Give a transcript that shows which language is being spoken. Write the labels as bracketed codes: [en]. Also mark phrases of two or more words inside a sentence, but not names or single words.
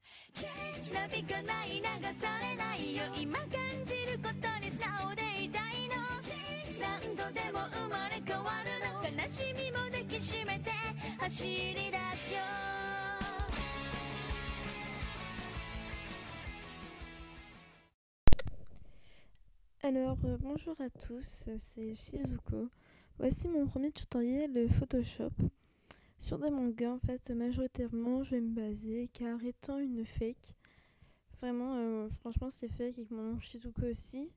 [ja] なびかない流されないよ今感じることに素直でいたいの何度でも生まれ変わるの悲しみも抱きしめて走り出すよ [fr] Alors, bonjour à tous, c'est Shizuko. Voici mon premier tutoriel Photoshop. Sur des mangas, en fait, majoritairement, je vais me baser car étant une fake, vraiment, franchement, c'est fake avec mon nom Shizuko aussi.